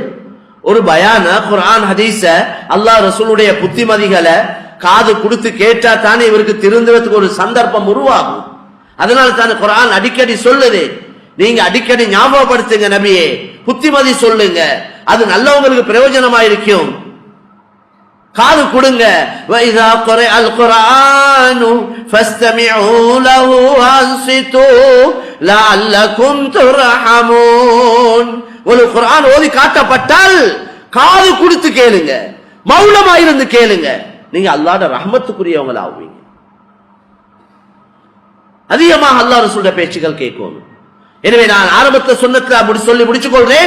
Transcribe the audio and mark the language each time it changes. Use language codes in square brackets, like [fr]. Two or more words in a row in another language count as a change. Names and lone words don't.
[ta] ஒரு பயான குர்ஆன் ஹதீஸ அல்லாஹ் ரசூலுடைய புத்திமதிகளை காது கொடுத்து கேட்டா தானே இவருக்கு திருந்துறதுக்கு ஒரு சந்தர்ப்பம் உருவாகும். அதனால தானே குர்ஆன் அடிக்கடி சொல்லுது, நீங்க அடிக்கடி ஞாபகப்படுத்துங்க நபியே, புத்திமதி சொல்லுங்க, அது நல்லவங்களுக்கு பிரயோஜனமா இருக்கும். காது கொடுங்க. [ar] وَإِذَا قُرِئَ الْقُرْآنُ فَاسْتَمِعُوا لَهُ وَأَنصِتُوا لَعَلَّكُمْ تُرْحَمُونَ. [ta] ஒரு குர்ஆன் ஓதி காட்டப்பட்டால் காது கொடுத்து கேளுங்க, மௌனமா இருந்து கேளுங்க. நீங்க அல்லாஹ்வுடைய ரஹ்மத்துக்குரியவங்களா ஆவீங்க. அதிகமாக அல்லாஹ் ரசூலுடைய பேச்சுகள் கேட்கணும். எனவே நான் ஆரம்பத்தை சொன்னதுல சொல்லி முடிச்சு கொள்றேன்.